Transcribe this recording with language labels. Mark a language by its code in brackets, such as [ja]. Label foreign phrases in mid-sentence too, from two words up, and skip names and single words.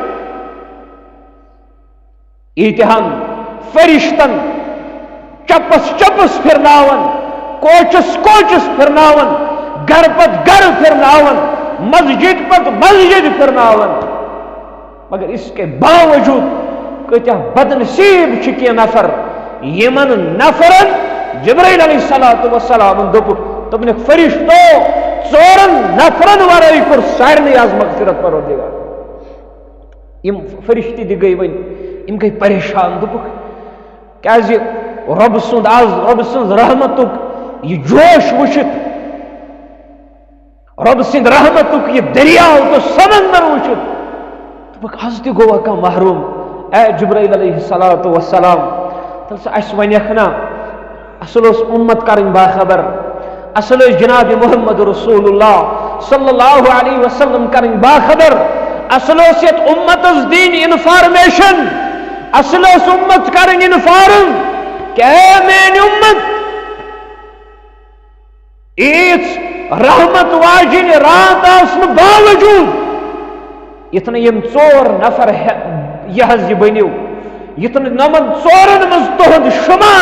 [ks] ایتہن فرشتن چپس چپس پھرناون کوچس کوچس پھرناون گھر پت گھر پھرناون مسجد پت مسجد پھرناون مگر [ur] اس کے باوجود [ks] کتیا بد نصیب چھ نفر یمن نفرن جبرائیل [ar] علیہ السلام [ks] دوپن فرشتو 4 نفرن ورٲے کوٚر سارنٕے آز مغفرت پروردگار یم فرشتی تہِ گٔے وۄنۍ یم گٔے پریشان دوپُکھ کیازِ رب سٕنٛز رحمتُک یہ جوش وچھت رب سٕنٛدِ رحمتُک یہ دریاو تو سمندر وچھت دوپُکھ آز تہِ گوٚوا کانٛہہ محروم اے جبرائیل [ar] علیہ السلام [ks] تل سا اس ونیکھ نا اصل اوس امت کرٕنۍ باخبر اصل اوس جناب محمد رسول اللہ [ar] صلی اللہ علیہ وسلم [ks] کرٕنۍ باخبر اصل اوس یتھ امتس دِنۍ انفارمیشن اصل اوس امت کرٕنۍ انفارم کہ اے میٲنۍ امت ایٖژ رحمت واجِنۍ رات آسنہٕ باوجوٗد یتھ نہٕ یم 4 نفر یہ حظ یہ بنیو یتھ نہٕ نمن 4 منٛز تُہُنٛد شُمار